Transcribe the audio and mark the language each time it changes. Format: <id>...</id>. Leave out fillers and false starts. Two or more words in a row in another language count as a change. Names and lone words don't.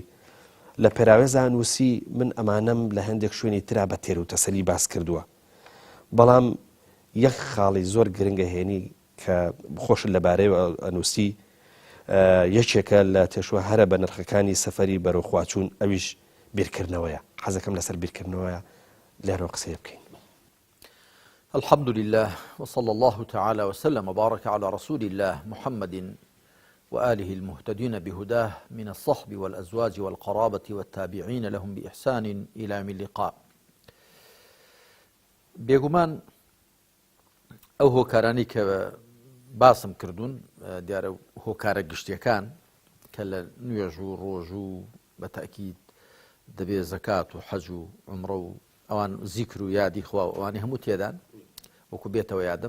<ckb>لە پێراوێزان وسی من ئەمانەم لە هەندێک شوێنی ترا بە تێر و تەسەلی باس کردووە، بەڵام یەک خاڵی زۆر گرنگە هێنی کە خۆشت لەبارەی ئەنووسی یەکێکە لە تێشوە هەرە بە نرخەکانی سەفەری بەرەو خواچوون، ئەویش بیرکردنەوەیە. حەزەکەم لەسەر بیرکردنەوەیە لێرەوە قسەی بکەین.</ckb> <ar>الحمد لله وصلى الله تعالى وسلم وبارك على رسول الله محمد وآله المهتدين بهداه من الصحب والأزواج والقرابة والتابعين لهم بإحسان إلى يوم اللقاء.</ar> <ckb>بێگومان ئەو هۆکارانی کە باسم کردوون دیارە هۆکارە گشتیەکان کە لە نوێژ و ڕۆژ و بە تاکید دەبێ زەکات و حەج و عومرە و ئەوان زیکر و یادی خوا و ئەوانی هەموو تێدان وەکو بێتەوە یادم.</ckb>